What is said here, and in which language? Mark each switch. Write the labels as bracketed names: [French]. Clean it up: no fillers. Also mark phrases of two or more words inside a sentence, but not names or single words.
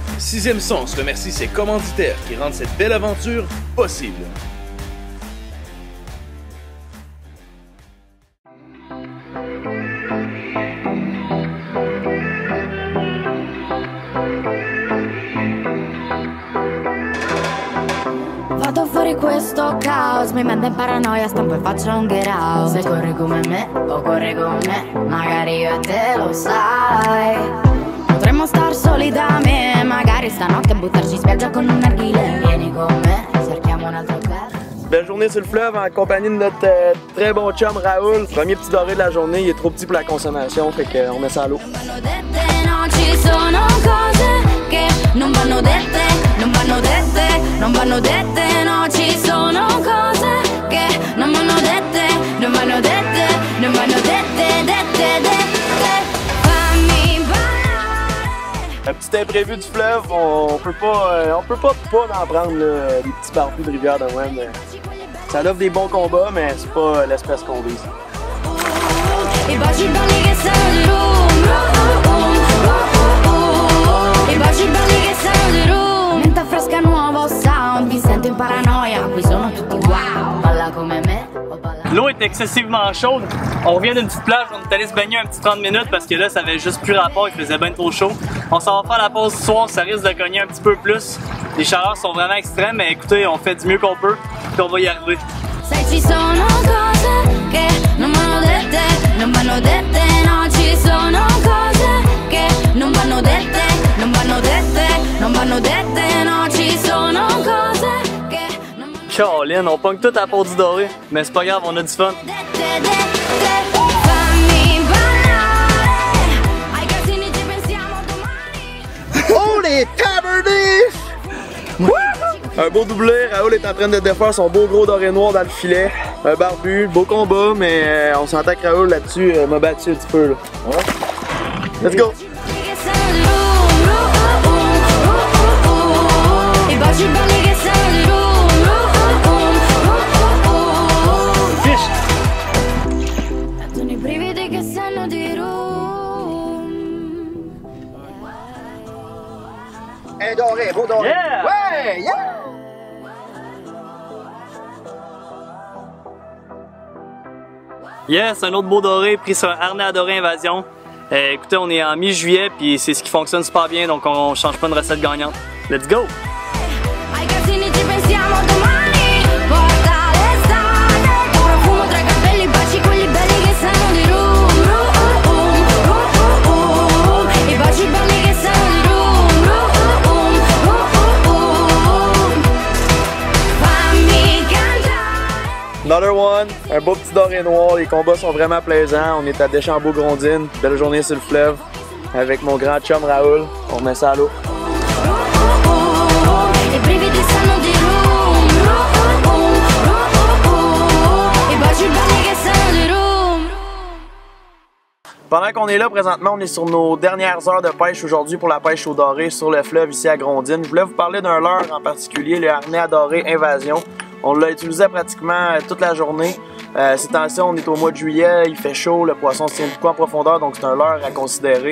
[French] Sixième Sens remercie ses commanditaires qui rendent cette belle aventure possible. [Italian] Vado fuori questo caos, mi manda in paranoia, stampo e faccio un [English] get out. [Italian] Se corri come me o corri con me, magari io e te lo sai. Potremmo star soli da me, magari stanotte buttarci in spiaggia con un narghile. Vieni con me, cerchiamo un altro hotel. [French] Belle journée sur le fleuve en compagnie de notre très bon chum Raoul. Premier petit doré de la journée, il est trop petit pour la consommation, fait qu'on met ça à l'eau. [Italian] Non vanno dette, non vanno dette, non vanno dette, no, ci sono cose che non vanno dette, non vanno dette, non vanno dette, dette. Fammi ballare. [French] Un petit imprévu du fleuve, on peut pas en prendre là, des petits barbus de rivière de même. Ça offre des bons combats, mais c'est pas l'espèce qu'on vise. [Italian] I baci belli che sono di I baci belli che sono di menta fresca, nuovo sound. Vi sento in paranoia, qui sono tutti wow. Balla come me o balla. [French] L'eau est excessivement chaude. On revient d'une petite plage, on est allé se baigner un petit 30 minutes parce que là ça avait juste plus rapport, il faisait bien trop chaud. On s'en va faire la pause du soir, ça risque de cogner un petit peu plus. Les chaleurs sont vraiment extrêmes, mais écoutez, on fait du mieux qu'on peut, puis on va y arriver. [Italian] Se ci sono cose che non vanno dette, non vanno dette, no, ci sono cose che non vanno dette, non vanno dette, non vanno dette, no, ci sono cose che non vanno dette. [French] Caroline, on pogne tout à la peau du doré, mais c'est pas grave, on a du fun. [Italian] Fammi ballare, ai casini ci pensiamo domani. [French] Oh les tabernés! Un beau doublé, Raoul est en train de défaire son beau gros doré noir dans le filet. Un barbu, beau combat, mais on s'entend que Raoul là-dessus m'a battu un petit peu là. Ouais. [English] Let's go! [Italian] I baci belli che sono di [French] Fiche! [Italian] sono i brividi che sanno di [French] Un doré, beau doré! [English] Yeah! [French] Ouais! Yeah! Yes, un autre beau doré pris sur un harnais à doré invasion. Écoutez, on est en mi-juillet puis c'est ce qui fonctionne super bien, donc on change pas une recette gagnante. [English] Let's go! [Italian] ai casini ci pensiamo domani. Porta l'estate, che profumo tra i capelli, baci quelli belli che sanno di I baci belli che sanno di fammi cantare. [English] Another one, [French] un beau petit doré noir, les combats sont vraiment plaisants. On est à Deschambault-Grondines, belle journée sur le fleuve avec mon grand chum Raoul. On met ça à l'eau. [Italian] I brividi sanno di I baci belli che sanno di [French] Pendant qu'on est là, présentement, on est sur nos dernières heures de pêche aujourd'hui pour la pêche au doré sur le fleuve ici à Grondines. Je voulais vous parler d'un leurre en particulier, le harnais à doré Invasion. On l'a utilisé pratiquement toute la journée. Ces temps-ci, on est au mois de juillet, il fait chaud, le poisson se tient beaucoup en profondeur, donc c'est un leurre à considérer.